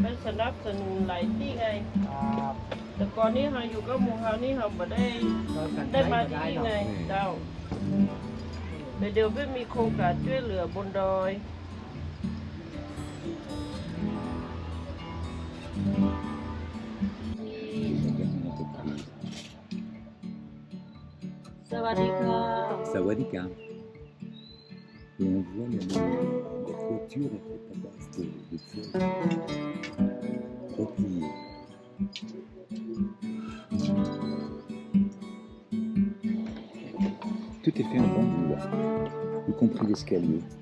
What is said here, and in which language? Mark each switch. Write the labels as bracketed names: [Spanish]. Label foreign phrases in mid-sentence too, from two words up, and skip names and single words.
[Thai] สนับสนุนหลายที่ไงแต่ก่อนนี้เราอยู่กับหมู่เรานี่เราไม่ได้มาที่นี่ไงเจ้าแต่เดี๋ยวไม่มีโครงการช่วยเหลือบนดอยสวัสดีค่ะ Sawadika. [French] Et on voit la toiture est faite à base de feuilles repliées. Tout est fait en bambou là, y compris l'escalier.